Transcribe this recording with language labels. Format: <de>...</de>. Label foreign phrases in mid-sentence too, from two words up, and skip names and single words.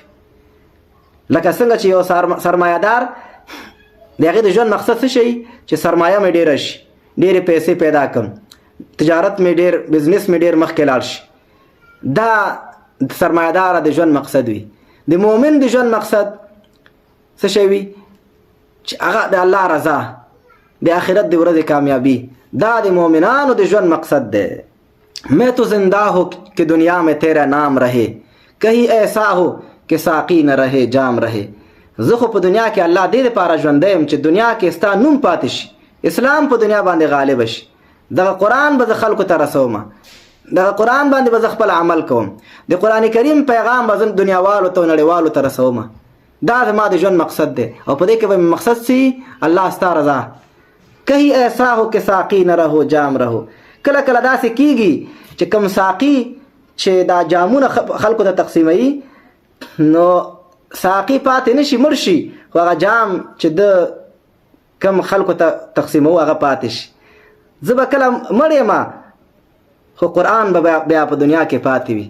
<ps>لکه څنګه چې یو سرمایه‌دار د هغې د ژوند مقصد څه شي چې سرمایه مې ډېره شي، ډېرې پیسې پیدا کړم، تجارت مې ډېر، بزنس مې ډېر مخکې لاړ شي. دا د سرمایه‌داره د ژوند مقصد وي. د مؤمن د ژوند مقصد څه شی وي چې هغه د الله رضا، د آخرت د ورځې کامیابی، دا د مؤمنانو د ژوند مقصد دی.</ps> <ur>میں تو زندہ ہو کہ دنیا میں تیرا نام رہے، کہیں ایسا ہو کہ ساقی نہ رہے جام رہے.</ur> <ps>زه خو په دنیا کې الله دې دپاره ژوندی یم چې دنیا کې ستا نوم پاتې شي، اسلام په دنیا باندې غالب شي. دغه قرآن به زه خلکو ته رسوم، دغه قرآن باندې به زه خپل عمل کوم، د قرآن کریم پیغام به زه دنیاوالو ته نړیوالو ته رسوم. دا زما د ژوند مقصد دی، او په دې کې به مې مقصد سي الله ستا رضا.</ps> <ur>کہیں ایسا ہو کہ ساقی نہ رہو جام رہو.</ur> <ps>کله کله داسې کیږي چې کوم ساقي چې دا جامونه خلکو ته تقسیموي نو ساقي پاتې نشي، مړ شي، خو هغه جام چې د کم خلکو ته تقسیموي هغه پاتې شي. زه به کله مړ یم خو قرآن به بیا په دنیا کې پاتې وي.</ps>